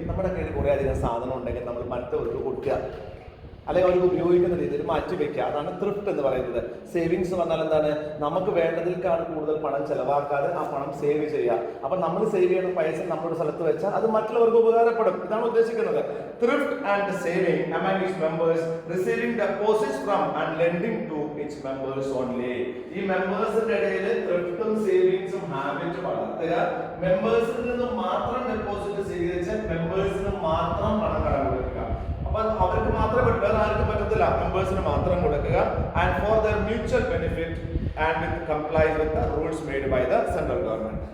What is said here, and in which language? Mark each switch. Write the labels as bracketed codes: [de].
[ml] നമ്മുടെ കയ്യിൽ കുറെ അധികം സാധനം ഉണ്ടെങ്കിൽ നമ്മൾ മറ്റവർക്ക് കൊടുക്കുക, അല്ലെങ്കിൽ അവർക്ക് ഉപയോഗിക്കുന്ന രീതിയിൽ മാറ്റി വെക്കുക. അതാണ് ത്രിഫ്റ്റ് എന്ന് പറയുന്നത്. സേവിങ്സ് പറഞ്ഞാൽ എന്താണ്? നമുക്ക് വേണ്ടതിൽക്കാൾ കൂടുതൽ പണം ചെലവാക്കാതെ ആ പണം സേവ് ചെയ്യുക. അപ്പൊ നമ്മൾ സേവ് ചെയ്യുന്ന പൈസ നമ്മുടെ സ്ഥലത്ത് വെച്ചാൽ അത് മറ്റുള്ളവർക്ക് ഉപകാരപ്പെടും. ഇതാണ് ഉദ്ദേശിക്കുന്നത്. [en] Thrift and saving among its members, receiving deposits from and lending to its members only. [ml] ഈ മെമ്പേഴ്സിന്റെ ഇടയിൽ ത്രിഫ്റ്റും സേവിങ്സും ഹാബിറ്റ് വളർത്തുക. മെമ്പേഴ്സിൽ നിന്ന് മാത്രം ഡെപ്പോസിറ്റ് സ്വീകരിച്ച് മെമ്പേഴ്സിന് മാത്രം പണം കടം കൊടുക്കുക. അപ്പൊ അവർക്ക് മാത്രമേ പറ്റൂ, വേറെ ആർക്കും പറ്റത്തില്ല. മെമ്പേഴ്സിന് മാത്രം കൊടുക്കുക. [en] And for their mutual benefit and with complies with the rules made by the central government.